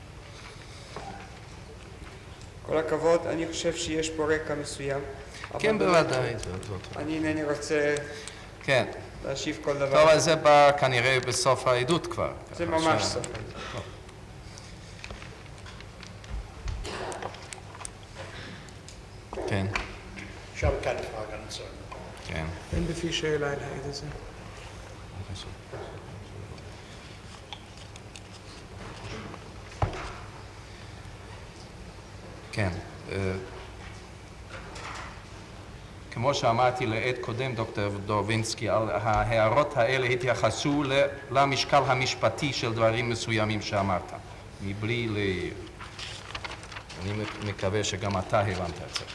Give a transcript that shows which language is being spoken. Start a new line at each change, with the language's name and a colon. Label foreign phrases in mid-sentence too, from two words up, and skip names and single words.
Hebrew: כל הכבוד, אני חושב שיש פה רקע מסוים. כן, בוודאי. אני אינני רוצה כן. להשיב כל דבר. טוב, אז זה בא כנראה בסוף העדות כבר. זה ממש סוף. כן.
German: Ich habe keine Frage an Zeugen.
Hebrew: כן. אין בפי שאלה אל העד הזה. כן. כמו שאמרתי לעד קודם, דוקטור דורבינסקי, ההערות האלה התייחסו למשקל המשפטי של דברים מסוימים שאמרת, מבלי אני מקווה שגם אתה הבנת את זה.